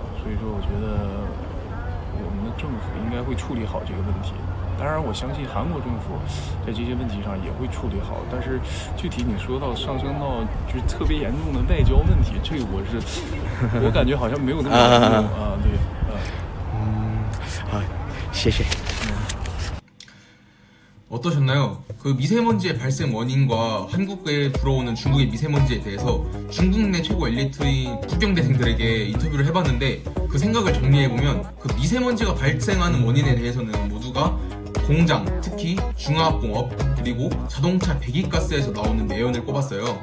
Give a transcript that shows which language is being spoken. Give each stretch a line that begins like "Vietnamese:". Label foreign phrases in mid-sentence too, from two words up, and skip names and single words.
Chinese: 所以说，我觉得我们的政府应该会处理好这个问题。当然，我相信韩国政府在这些问题上也会处理好。但是具体你说到上升到就是特别严重的外交问题，这个我感觉好像没有那么严重啊。对，好，谢谢。
Korean: 어떠셨나요? 그 미세먼지의 발생 원인과 한국에 불어오는 중국의 미세먼지에 대해서 중국 내 최고 엘리트인 부경대생들에게 인터뷰를 해봤는데 그 생각을 정리해보면 그 미세먼지가 발생하는 원인에 대해서는 모두가 공장, 특히 중화학공업, 그리고 자동차 배기가스에서 나오는 매연을 꼽았어요.